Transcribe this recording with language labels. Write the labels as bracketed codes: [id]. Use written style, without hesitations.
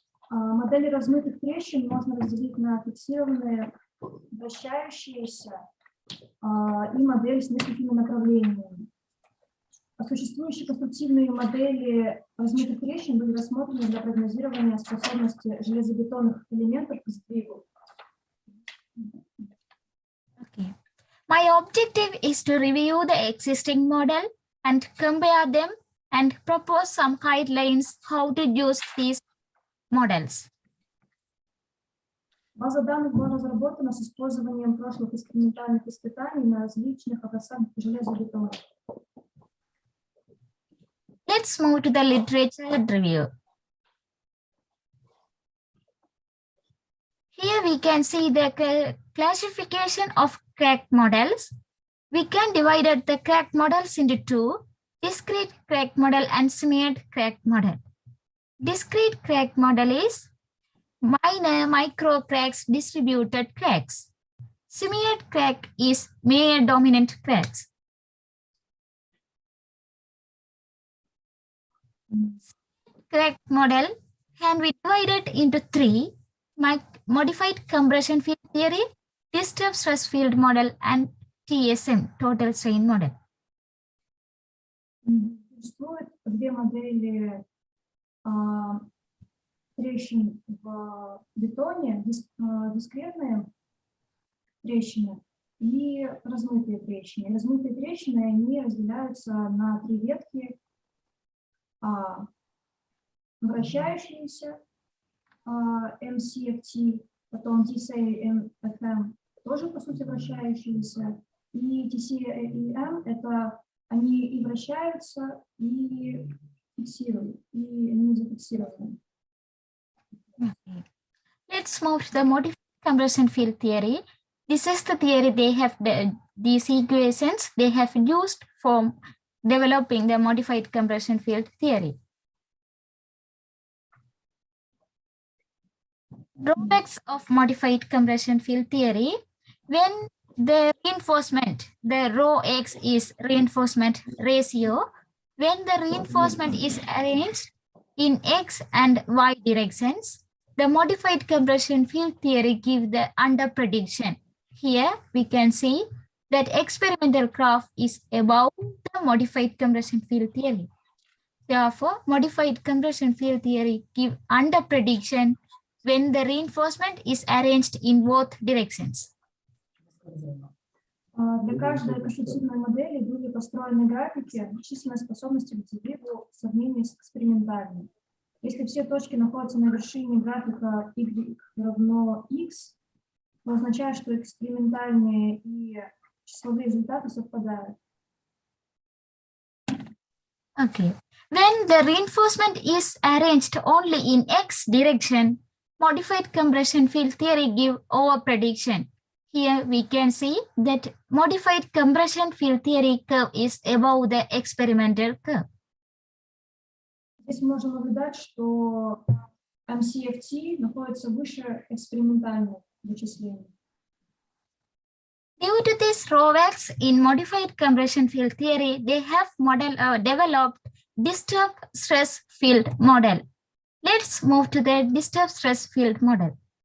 [ru] Модели размытых трещин можно разделить на фиксированные, вращающиеся и модель с несколькими направлениями. Существующие конструктивные модели размытых трещин были рассмотрены для прогнозирования способности железобетонных элементов к сдвигу. [en] Okay. My objective is to review the existing model and compare them and propose some guidelines how to use these models. [ru] База данных была разработана с использованием прошлых экспериментальных испытаний на различных образцах железобетона. [en] Let's move to the literature review. Here we can see the classification of cracked models. We can divide the cracked models into two: discrete cracked model and smeared cracked model. Discrete cracked model is minor micro cracks, distributed cracks. Smeared crack is major dominant cracks. Cracked model can be divided into three: modified compression field theory, disturbed stress field model, and TSM, total strain model. [ru] Существует две модели трещин в бетоне, дискретные трещины и размытые трещины. Размытые трещины, они разделяются на три ветки: вращающиеся MCFT, потом TCM, тоже по сути вращающиеся, и TCM это они и вращаются, и фиксируют, и не зафиксированы. [en] Let's move to the modified compression field theory. This is the theory they have these equations they have used for developing the modified compression field theory. Drawbacks of modified compression field theory: when the reinforcement, the rho x is reinforcement ratio, when the reinforcement is arranged in x and y directions, the modified compression field theory gives the under prediction. Here we can see that experimental graph is above the modified compression field theory. Therefore, modified compression field theory gives under prediction when the reinforcement is arranged in both directions. [ru] Для каждой конструктивной модели были построены графики численной способности к двигу в сравнении с экспериментальной. Если все точки находятся на вершине графика y равно x, то означает, что экспериментальные и числовые результаты совпадают. [en] Okay. When the reinforcement is arranged only in x direction, modified compression field theory gives over prediction. Here we can see that modified compression field theory curve is above the experimental curve. [ru] Здесь можно наблюдать, что MCFT находится выше экспериментальных вычислений. [en] Due to these drawbacks in modified compression field theory, they have developed disturbed stress field model. Let's move to the disturbed stress field model.